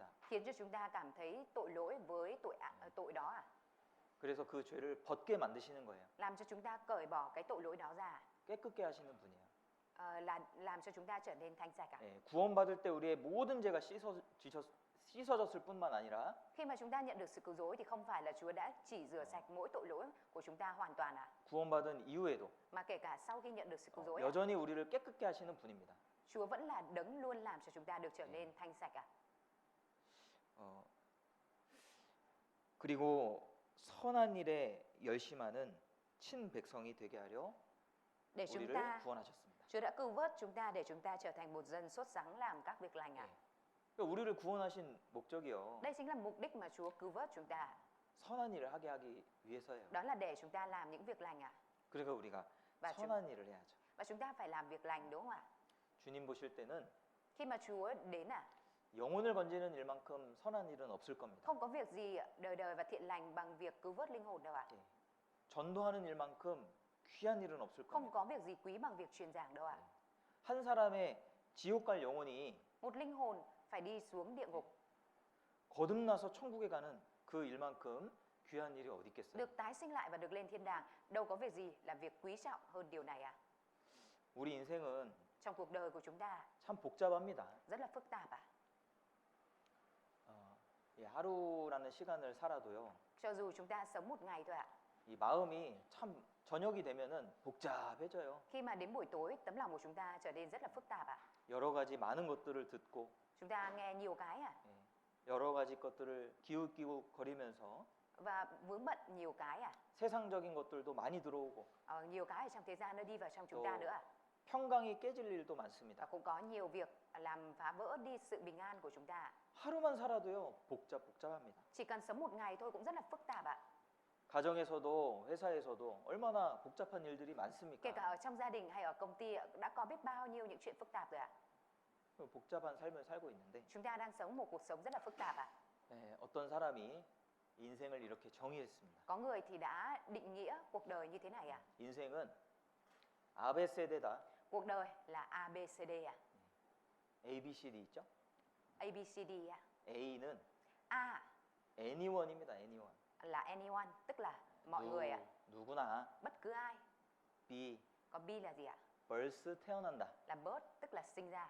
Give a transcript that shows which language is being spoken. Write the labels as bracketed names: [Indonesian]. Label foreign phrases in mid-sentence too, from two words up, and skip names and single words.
[Vietnamese] khiến cho chúng ta cảm thấy tội lỗi với tội đó ạ. [Korean] 그래서 그 죄를 벗게 만드시는 거예요. [Vietnamese] Làm cho chúng ta cởi bỏ cái tội lỗi đó ra, [Korean] 깨끗게 하시는 분이에요. [Vietnamese] là làm cho chúng ta trở nên thanh sạch ạ. [Korean] 예, 구원받을 때 우리의 모든 죄가 씻어졌을 뿐만 아니라 [Vietnamese] Khi mà chúng ta nhận được sự cứu rỗi thì không phải là Chúa đã chỉ rửa sạch mỗi tội lỗi của chúng ta hoàn toàn ạ, [Korean] 구원받은 이후에도 [Vietnamese] mà kể cả sau khi nhận được sự cứu rỗi ạ, [Korean] 여전히 우리를 깨끗게 하시는 분입니다. [Vietnamese] Chúa vẫn là đấng luôn làm cho chúng ta được trở nên thanh sạch ạ. [Korean] 그리고 선한 일에 열심하는 친 백성이 되게 하려 [Vietnamese] Để chúng [Korean] 우리를 [Vietnamese] ta, [Korean] 구원하셨습니다. [Vietnamese] Chúa đã cứu vớt chúng ta để chúng ta trở thành một dân sốt sắng làm các việc lành ạ. [Korean] 그러니까 우리를 구원하신 목적이요. [Vietnamese] Đây chính là mục đích mà Chúa cứu vớt chúng ta. [Korean] 선한 일을 하게 하기 위해서예요. [Vietnamese] Đó là để chúng ta làm những việc lành ạ. [Korean] 그러니까 우리가 [Vietnamese] Và [Korean] 선한 일을 해야죠. [Vietnamese] Và chúng ta phải làm việc lành đúng không ạ? [Korean] 주님 보실 때는 [Vietnamese] Khi mà Chúa đến ạ, [Korean] 영혼을 건지는 일만큼 선한 일은 없을 겁니다. [Vietnamese] không có việc gì đời đời và thiện lành bằng việc cứu vớt linh hồn đâu ạ. [Korean] 예. 전도하는 일만큼 귀한 일은 없을 [Vietnamese] Không [Korean] 겁니다. [Vietnamese] có việc gì quý bằng việc truyền giảng đâu ạ. [Korean] 한 사람의 지옥 갈 영혼이 [Vietnamese] Một linh hồn phải đi xuống địa ngục, [Korean] 거듭나서 천국에 가는 그 일만큼 귀한 일이 어디 있겠어요? [Vietnamese] được tái sinh lại và được lên thiên đàng, đâu có việc gì là việc quý trọng hơn điều này ạ. [Korean] 우리 인생은 [Vietnamese] Trong cuộc đời của chúng ta [Korean] 참 복잡합니다. [Vietnamese] rất là phức tạp ạ. [Korean] 이 하루라는 시간을 살아도요. [Vietnamese] Cho dù chúng ta sống một ngày thôi ạ, [Korean] 이 마음이 참 저녁이 되면은 복잡해져요. [Vietnamese] khi mà đến buổi tối tấm lòng của chúng ta trở nên rất là phức tạp ạ. [Korean] 여러 가지 많은 것들을 듣고 [Vietnamese] Chúng ta nghe nhiều cái ạ, [Korean] 여러 가지 것들을 기웃기웃 거리면서 [Vietnamese] và vướng bận nhiều cái ạ. [Korean] 세상적인 것들도 많이 들어오고 [Vietnamese] Nhiều cái ở trong thế gian nó đi vào trong chúng ta [Korean] 또 [Vietnamese] nữa ạ. [Korean] 평강이 깨질 일도 [Vietnamese] Và [Korean] 많습니다. [Vietnamese] cũng có nhiều việc làm phá vỡ đi sự bình an của chúng ta. [Korean] 하루만 살아도요. 복잡합니다. [Vietnamese] Chỉ cần sống một ngày thôi cũng rất là phức tạp ạ. [Korean] 가정에서도 회사에서도 얼마나 복잡한 일들이 [Vietnamese] Kể cả [Korean] 많습니까? [Vietnamese] ở trong gia đình hay ở công ty đã có biết bao nhiêu những chuyện phức tạp rồi ạ. [Korean] 복잡한 삶을 살고 있는데 [Vietnamese] Chúng ta đang sống một cuộc sống rất là phức tạp ạ. [Korean] 어떤 사람이 인생을 이렇게 정의했습니다. [Vietnamese] Có người thì đã định nghĩa cuộc đời như thế này ạ. [Korean] 인생은 ABCD다. [Vietnamese] Cuộc đời là ABCD ạ. [Korean] ABCD 있죠? [Vietnamese] ABCD ạ. [Korean] A는 [Vietnamese] A [Korean] anyone입니다. anyone. [Vietnamese] là anyone, tức là mọi người ạ. [Korean] 누구나. [Vietnamese] Bất cứ ai. B Còn B là gì ạ? [Korean] birth 태어난다. [Vietnamese] Là birth, tức là sinh ra.